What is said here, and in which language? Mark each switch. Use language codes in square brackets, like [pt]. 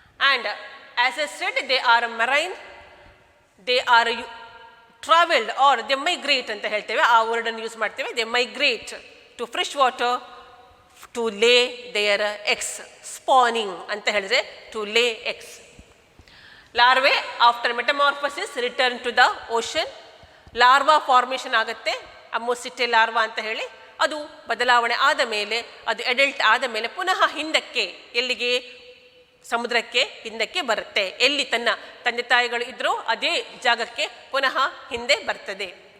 [en] And as I said, they are marine. They are traveled or they migrate [kn] ಅಂತ ಹೇಳ್ತೇವೆ, ಆ ವರ್ಡನ್ನು use ಮಾಡ್ತೇವೆ. [en] they migrate to fresh water to lay their eggs. spawning [kn] ಅಂತ ಹೇಳಿದ್ರೆ [en] to lay eggs. larvae after metamorphosis return to the ocean. [kn] Larva formation ಆಗುತ್ತೆ, ammocytae larva ಅಂತ ಹೇಳಿ. ಅದು ಬದಲಾವಣೆ ಆದ ಮೇಲೆ, ಅದು ಅಡಲ್ಟ್ ಆದ ಮೇಲೆ ಪುನಃ ಹಿಂದಕ್ಕೆ, ಎಲ್ಲಿಗೆ? ಸಮುದ್ರಕ್ಕೆ ಹಿಂದಕ್ಕೆ ಬರುತ್ತೆ. ಎಲ್ಲಿ ತನ್ನ ತಂದೆ ತಾಯಿಗಳು ಇದ್ರೋ ಅದೇ ಜಾಗಕ್ಕೆ ಪುನಃ ಹಿಂದೆ ಬರ್ತದೆ.